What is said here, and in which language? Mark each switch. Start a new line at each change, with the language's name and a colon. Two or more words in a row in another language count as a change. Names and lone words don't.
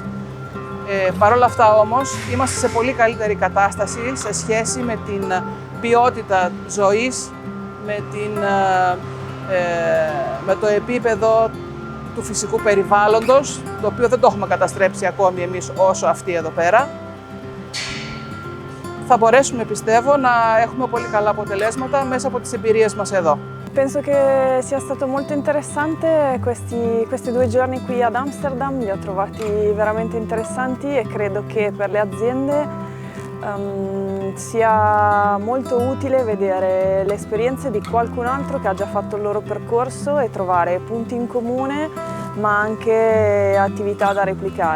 Greek: Παρ' όλα αυτά όμως, είμαστε σε πολύ καλύτερη κατάσταση σε σχέση με την ποιότητα ζωής, με το επίπεδο του φυσικού περιβάλλοντος, το οποίο δεν το έχουμε καταστρέψει ακόμη εμείς όσο αυτοί εδώ πέρα. Θα μπορέσουμε, πιστεύω, να έχουμε πολύ καλά αποτελέσματα μέσα από τις εμπειρίες μας εδώ.
Italian: Penso che sia stato molto interessante questi 2 giorni qui ad Amsterdam, li ho trovati veramente interessanti e credo che per le aziende sia molto utile vedere le esperienze di qualcun altro che ha già fatto il loro percorso e trovare punti in comune, ma anche attività da replicare.